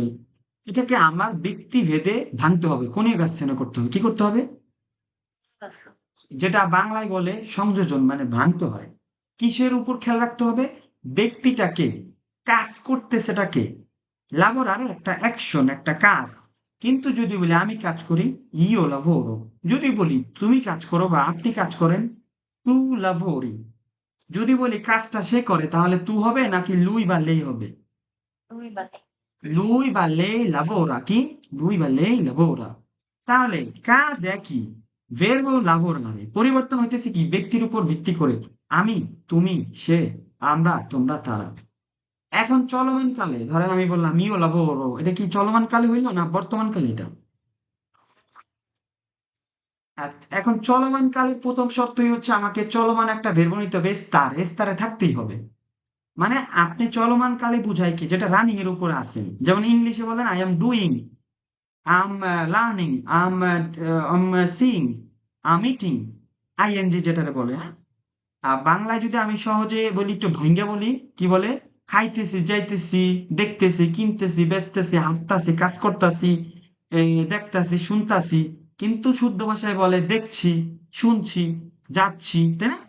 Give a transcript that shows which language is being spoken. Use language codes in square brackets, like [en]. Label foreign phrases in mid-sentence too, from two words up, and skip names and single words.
[bn] এটাকে আমার ব্যক্তি ভেদে ভাঙতে হবে, কনিউগাসিয়নে করতে হবে। কি করতে হবে? যেটা বাংলায় বলে সংযোজন, মানে ভাঙতে হয়। কিসের উপর খেয়াল রাখতে হবে? ব্যক্তিটাকে, কাজ করতে সেটাকে। লাবোরারে একটা অ্যাকশন, একটা কাজ। কিন্তু যদি বলি আমি কাজ করি, [it] io lavoro। [bn] যদি বলি তুমি কাজ করো বা আপনি কাজ করেন, [it] tu lavori। [bn] যদি বলি কাজটা সে করে, তাহলে তু হবে নাকি lui বা lei হবে? [it] Lui বা lei lavora। কি? Lui বা lei lavora। [bn] তাহলে কাজ একই, [it] verbo lavorare, [bn] পরিবর্তন হইতেছে কি ব্যক্তির উপর ভিত্তি করে। আমি, তুমি, সে, আমরা, তোমরা, তারা। এখন চলমান কালে ধরেন আমি বললাম [it] io lavoro, [bn] এটা কি চলমান কালে হইলো না বর্তমান কালে এটা? আর এখন চলমান কালের প্রথম শর্তই হচ্ছে আমাকে চলমান একটা verb নিতে হবে, এস্তারে থাকতেই হবে। মানে আপনি চলমান কালে বুঝায় কি যেটা রানিং এর উপরে আছে, যেমন ইংলিশে বলেন [en] I am doing, I am learning, I am seeing, I am eating, [bn] আইএনজি যেটারে বলে, হ্যাঁ? আর বাংলায় যদি আমি সহজে বলি, একটু ভাঙ্গা বলি, কি বলে? খাইতেছি, যাইতেছি, দেখতেছি, কিনতেছি, বেচতেছি, হাঁটতাছি, কাজ করতাছি, দেখতাছি, শুনতাছি। কিন্তু শুদ্ধ ভাষায় বলে দেখছি, শুনছি, যাচ্ছি, তাই না?